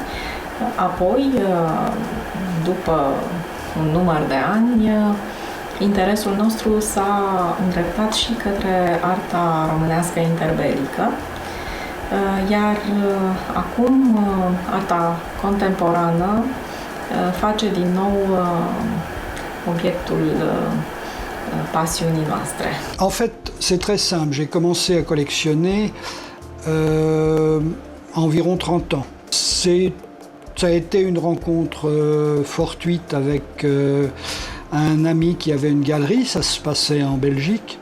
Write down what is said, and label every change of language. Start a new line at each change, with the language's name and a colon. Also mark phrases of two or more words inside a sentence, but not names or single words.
Romanian: Apoi, după un număr de ani, interesul nostru s-a îndreptat și către arta românească interbelică, iar acum arta contemporană face din nou obiectul pasiunii noastre.
French: En fait, c'est très simple. J'ai commencé à collectionner environ 30 ans. Ça a été une rencontre fortuite avec un ami qui avait une galerie, ça se passait en Belgique.